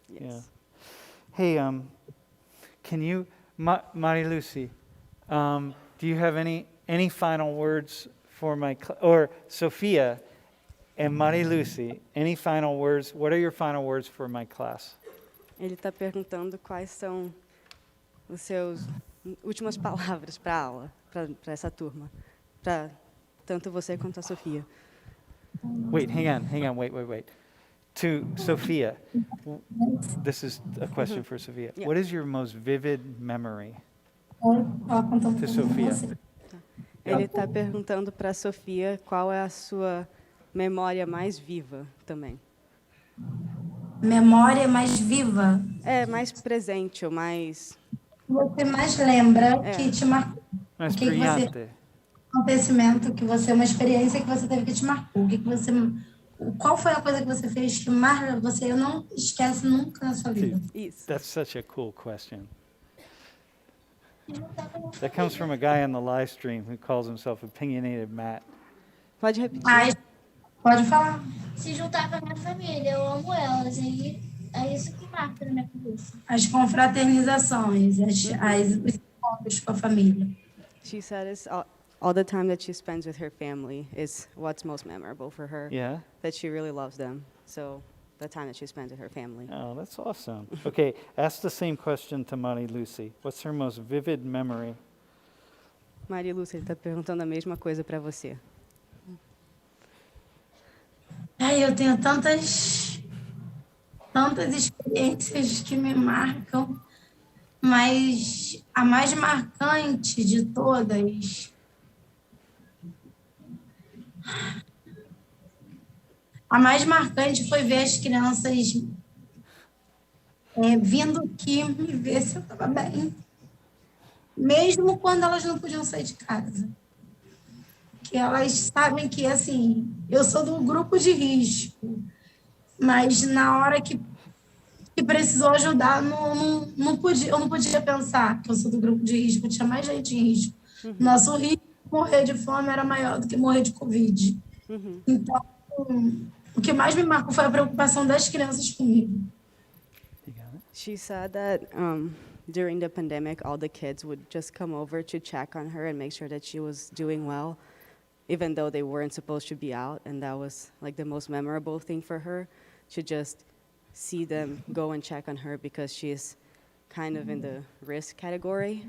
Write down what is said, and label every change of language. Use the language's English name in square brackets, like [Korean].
[English] Yes. Yeah. Hey, can you, Mariluce, do you have any final words for or Sophia and Mariluce, any final words? What are your final words for my class? [Portuguese] Ele está perguntando quais são os seus últimas palavras para a aula, para essa turma, para tanto você quanto a Sofia. [English] Wait, hang on, wait. To Sophia, this is a question for Sophia. Yeah. What is your most vivid memory? To Sophia. [Portuguese] Ele está perguntando para a Sofia qual é a sua memória mais viva também. Memória mais viva. Mais presente ou mais... Você mais lembra que te marcou. Mais que brilhante. Acontecimento que você, uma experiência que você teve que te marcou. Qual foi a coisa que você fez que marca você? Eu não esquece nunca na sua vida. Isso. [English] That's such a cool question. That comes from a guy on the live stream who calls himself Opinionated Matt. [Portuguese] Pode repetir. Pode falar. Se juntar com a minha família, eu amo elas. E é isso que marca na minha cabeça. As confraternizações, os encontros com a família. [English] She said all the time that she spends with her family is what's most memorable for her. Yeah? That she really loves them. So the time that she spends with her family. Oh, that's awesome. Okay, ask the same question to Mariluce. What's her most vivid memory? [Portuguese] Mariluce, ele está perguntando a mesma coisa para você. Eu tenho tantas experiências que me marcam, mas a mais marcante de todas... A mais marcante foi ver as crianças vindo aqui me ver se eu estava bem, mesmo quando elas não podiam sair de casa. Que elas sabem que, assim, eu sou do grupo de risco, mas na hora que precisou ajudar, eu não podia pensar que eu sou do grupo de risco, tinha mais gente em risco. Nosso risco de morrer de fome era maior do que morrer de Covid. Então, o que mais me marcou foi a preocupação das crianças comigo. [English] She said that during the pandemic, all the kids would just come over to check on her and make sure that she was doing well, even though they weren't supposed to be out. And that was like the most memorable thing for her, to just see them go and check on her because she's kind of in the risk category.